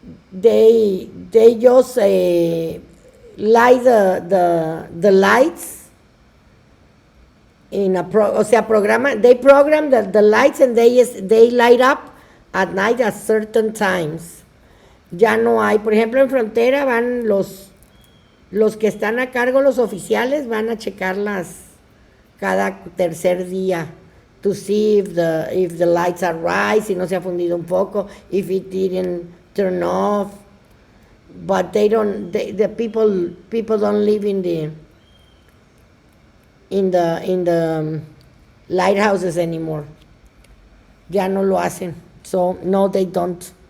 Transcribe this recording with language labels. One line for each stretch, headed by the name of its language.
English: They just light the lights in a they program the lights and they light up at night at certain times.
Spanish: Ya no hay, por ejemplo, en Frontera van los que están a cargo, los oficiales, van a checarlas cada tercer día
English: to see if the lights are right,
Spanish: si no se ha fundido un poco,
English: if it didn't turn off. But the people don't live in the lighthouses anymore.
Spanish: Ya no lo hacen.
English: So no, they don't.